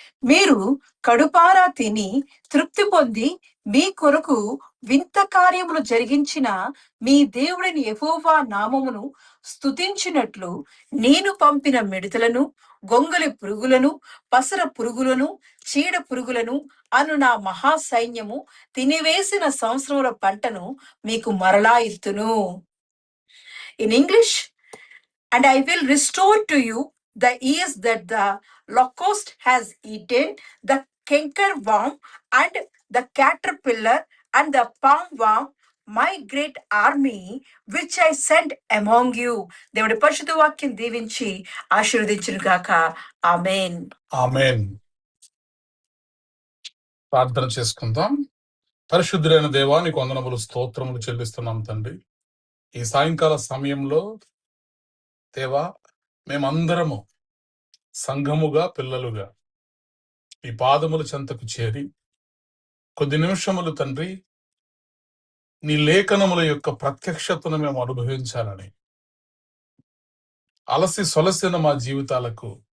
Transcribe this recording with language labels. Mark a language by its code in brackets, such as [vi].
[te] మీరు కడుపారా తిని తృప్తి పొంది మీ కొరకు వింత కార్యములు జరిగించిన మీ దేవుడిని యెహోవా నామమును స్తుతించినట్లు నేను పంపిన మిడతలను, గొంగలి పురుగులను, పసర పురుగులను, చీడ పురుగులను అను నా మహా సైన్యము తినివేసిన సంవత్సరముల పంటను మీకు మరలా ఇస్తును. [en] In English, and I will restore to you the years that the locust has eaten, the cankerworm and the caterpillar and the palmworm, my great army which I sent among you. [te] దేవుడి పరిశుద్ధ వాక్యం దీవించి ఆశీర్వదించును గాక. ఆమేన్. ఆమేన్. ప్రార్థన చేసుకుందాం. పరిశుద్ధులైన దేవా నీకు వందనములు, స్తోత్రములు చెల్లిస్తున్నాం తండ్రి. ఈ సాయంకాల సమయంలో దేవా మేమందరము సంఘముగా, పిల్లలుగా ఈ పాదముల చెంతకు చేరి కొద్ది నిమిషములు తండ్రి నీ లేఖనముల యొక్క ప్రత్యక్షతను మేము అనుభవించాలని, అలసి సొలసిన మా జీవితాలకు